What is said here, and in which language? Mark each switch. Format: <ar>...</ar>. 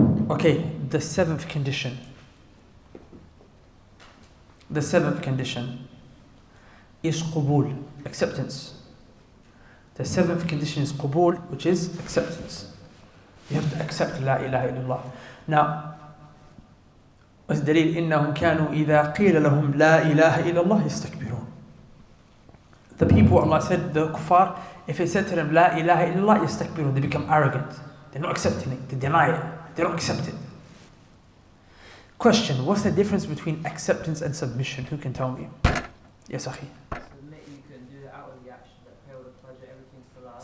<en>Okay, the seventh condition. The seventh condition is qubul, acceptance. The seventh condition is qubul, which is acceptance. You have to accept La ilaha illallah. Now, as dalil,</en> <ar>إنهم كانوا إذا قيل لهم لا إله إلا الله يستكبرون.</ar> <en>The people, Allah said, the kuffar, if it said to them La ilaha illallah يستكبرون, they become arrogant. They're not accepting it. They deny it. They don't accept it. Question, what's the difference between acceptance and submission? Who can tell me? Yes, Akhi. Submit, you can do the outward action, that prayer with pleasure, everything's salah.</en>